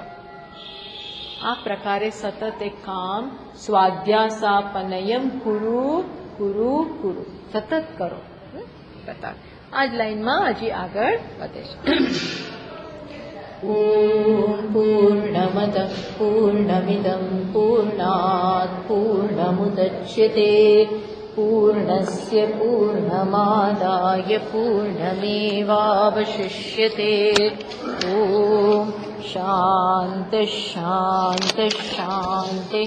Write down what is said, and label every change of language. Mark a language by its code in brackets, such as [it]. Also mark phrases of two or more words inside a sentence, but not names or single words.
[gu] આ પ્રકારે સતત એક કામ સ્વાધ્યાસાપનયમ [sa] कुरु कुरु कुरु [gu] સતત કરો. આ જ લાઈનમાં હજી આગળ વધે છે. [sa] ओम पूर्णमद पूर्णमिदं पूर्णात पूर्णमुदच्यते पूर्णस्य पूर्णमादाय पूर्णमेवावशिष्यते। ॐ शान्तिः शान्तिः शान्तिः।